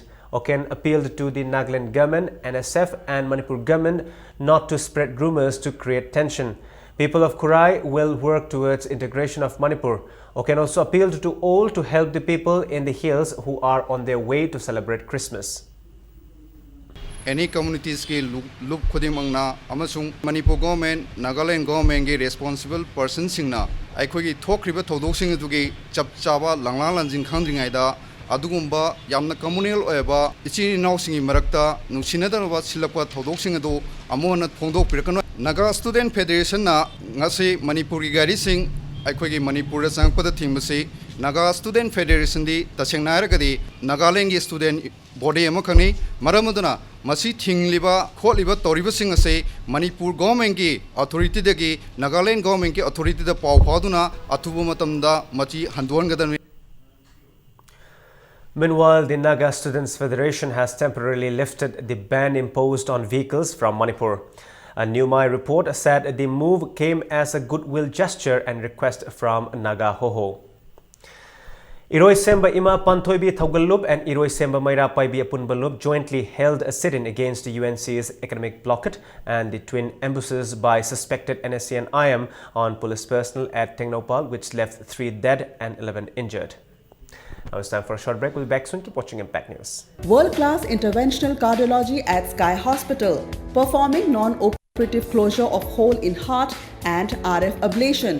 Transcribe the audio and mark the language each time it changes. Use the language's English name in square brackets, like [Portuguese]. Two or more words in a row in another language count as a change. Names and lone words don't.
[English] Oken appealed to the Nagaland government, NSF and Manipur government not to spread rumors to create tension. People of Kurai will work towards integration of Manipur. Oken also appealed to all to help the people in the hills who are on their way to celebrate Christmas. Any communities [Manipuri] ki look khudimangna amasung Manipur government, Nagaland government ki [English] responsible persons [Manipuri] singna aikhoi thokriba thodok sing adugi chap chaba langlang lanjing khangdringai da adugumba yamna communal oeba ichi naw singi marakta nungsinadaba silakwa thodok sing adu amona phongdok pirakano. Naga Student Federation na ngasi Manipur gi gari sing aikhoi gi Manipur da sangpada thimbasi Naga Student Federation di tasengna ragadi Nagaland gi [English] student body [Manipuri] ama khani maramaduna masi thingliba kholiba toribasing ase Manipur government ki authority dagi Nagaland government ki authority da pau phaduna athuba matamda machi handwan gadan. [English] Meanwhile, the Naga Students Federation has temporarily lifted the ban imposed on vehicles from Manipur. A Newmai report said the move came as a goodwill gesture and request from Naga Hoho. Iroi Semba Ima Panthoibi Thaugalup and Iroi Semba Maira Paibi Apunbalup jointly held a sit-in against the UNC's economic blockade and the twin ambushes by suspected NSC and IM on police personnel at Tengnopal, which left 3 dead and 11 injured. Now it's time for a short break. We'll be back soon. Keep watching Impact News. World-class interventional cardiology at Sky Hospital, performing non-operative closure of hole in heart and RF ablation.